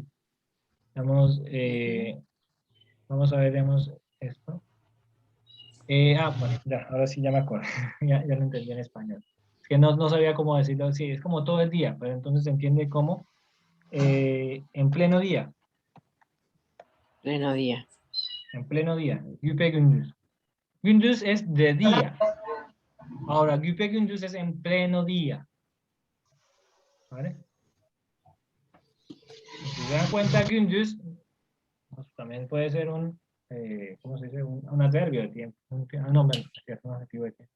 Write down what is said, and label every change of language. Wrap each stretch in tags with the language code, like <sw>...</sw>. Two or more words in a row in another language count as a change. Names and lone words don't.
<es>Vamos, vamos a ver, esto. Bueno, ya, ahora sí ya me acuerdo. ya lo entendí en español. Es que no sabía cómo decirlo. Sí, es como todo el día, pero entonces se entiende como en pleno día. Pleno día. En pleno día.</es> <tr>Güpe gündüz. Gündüz</tr> <es>es de día. Ahora,</es> <tr>güpe gündüz</tr> <es>es en pleno día. ¿Vale? Si se dan cuenta, gündüz también puede ser ¿cómo se dice? Un adverbio de tiempo. No, un adjetivo de tiempo.</es>